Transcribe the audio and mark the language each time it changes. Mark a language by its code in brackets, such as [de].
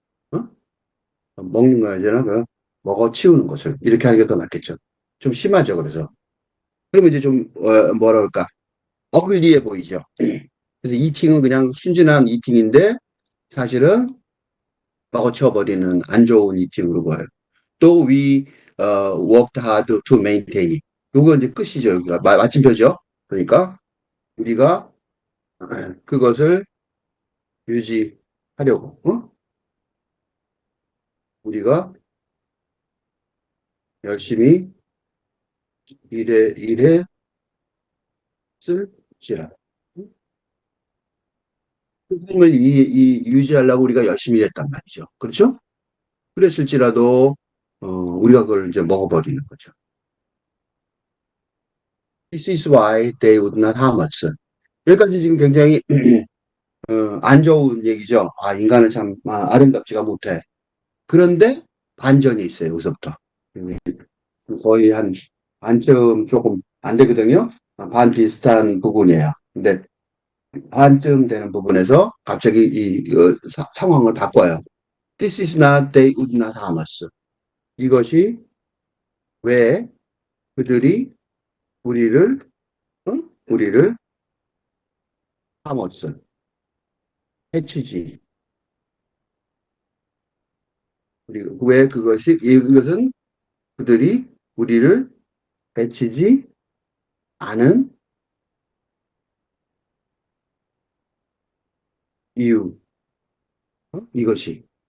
[ko] 어? 먹는 거 아니잖아. 그 먹어치우는 것을 이렇게 하는 게 더 낫겠죠. 좀 심하죠. 그래서 그러면 이제 좀 뭐라 그럴까? 어글리해 보이죠. 그래서 이팅은 그냥 순진한 이팅인데 사실은 먹어쳐버리는 안 좋은 이팅으로 보여요. 또 [en] we worked hard to maintain it. [ko] 요거 이제 끝이죠. 여기가 마침표죠. 그러니까 우리가 그것을 유지하려고 우리가 열심히 일했을지라. 그 삶을 유지하려고 우리가 열심히 일했단 말이죠. 그렇죠? 그랬을지라도 우리가 그걸 이제 먹어버리는 거죠. [en] This is why they would not harm us. [ko] 여기까지 지금 굉장히 안 좋은 얘기죠. 아, 인간은 참 아름답지가 못해. 그런데 반전이 있어요, 여기서부터. 거의 한 반쯤 조금 안 되거든요. 반 비슷한 부분이에요. 근데 반쯤 되는 부분에서 갑자기 상황을 바꿔요. [en] This is not, they would not harm us. [ko] 이것이 왜 그들이 우리를, 우리를 [en] harm us, [ko] 해치지. 왜 이것은 그들이 우리를 해치지 않은 이유. 이것이.